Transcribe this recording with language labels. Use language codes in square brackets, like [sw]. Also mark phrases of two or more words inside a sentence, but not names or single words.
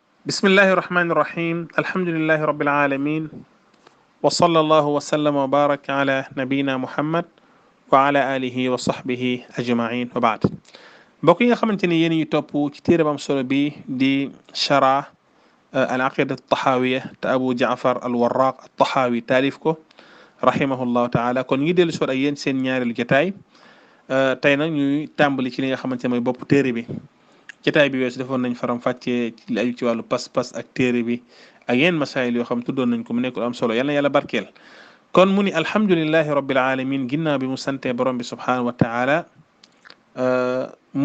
[ar] بسم الله الرحمن الرحيم الحمد لله رب العالمين وصلى الله وسلم وبارك على نبينا محمد وعلى آله وصحبه أجمعين وبعد [wo] mbokk yi nga xamante ni yéen ñi topp ci téere bu am solo bi di chara al aqida taxaawiya te Abu Jaafar al Warraq al Taxaawi taalif ko [ar] رحمه الله تعالى [wo] kon ngi dellu si waat ak yéen seen ñaareelu jotaay tey nag ñuy tàmbali ci li nga xamante ne mooy bopp téere bi jotaay bi weesu defoon nañ faram fàccee ci li aju ci wàllu pas-pas ak téere bi ak yenn masaayil yoo xam tuddoon nañ ko mu nekk lu am solo yal na yàlla barkeel kon mu ni [ar] الحمد لله رب العالمين [wo] ginnaaw bi mu santee borom bi [ar] سبحانه وتعالى [wo] mu